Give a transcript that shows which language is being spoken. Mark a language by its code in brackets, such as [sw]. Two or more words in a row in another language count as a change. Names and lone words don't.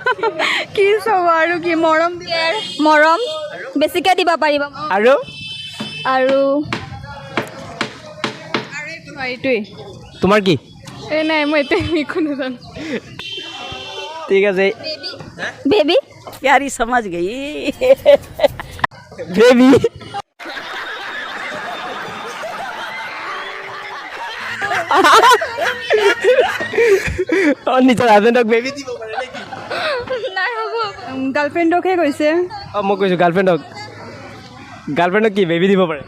[as] কি চাব আৰু কি, মৰম। মৰম বেছিকৈ দিব পাৰিব। আৰু আৰু এইটো হয়, এইটোৱেই তোমাৰ কি এই নাই মই এতিয়া একো নাজানো ঠিক আছে বেবী [hi] प्यारी समझ गई [as] বেবি নিজৰ হাজবেণ্ডক বেবি দিব পাৰে নেকি নাই হ'ব গাৰ্লফ্ৰেণ্ডকহে কৈছে অঁ মই কৈছোঁ গাৰ্লফ্ৰেণ্ডক কি বেবি দিব পাৰে